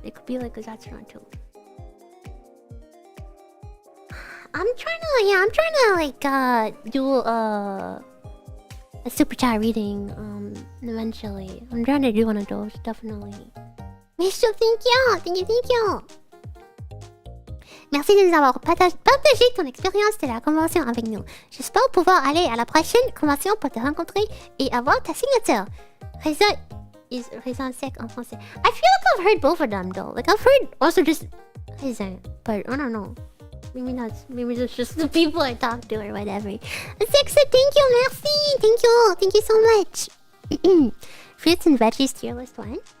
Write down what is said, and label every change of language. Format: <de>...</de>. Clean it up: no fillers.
<en>It could be like a Zatsudan too. I'm trying to like do a super chat reading eventually. I'm trying to do one of those, definitely. Mister, thank you.</en> <fr>Merci de nous avoir partagé ton expérience de la convention avec nous. J'espère pouvoir aller à la prochaine convention pour te rencontrer et avoir ta signature. Raisin sec en français.</fr> <en>I feel like I've heard both of them though. Like I've heard also just raisin, but I don't know. Maybe that's just the people I talk to or whatever. Sexa, thank you, merci. Thank you so much. Fruits and veggies tier list one.</en>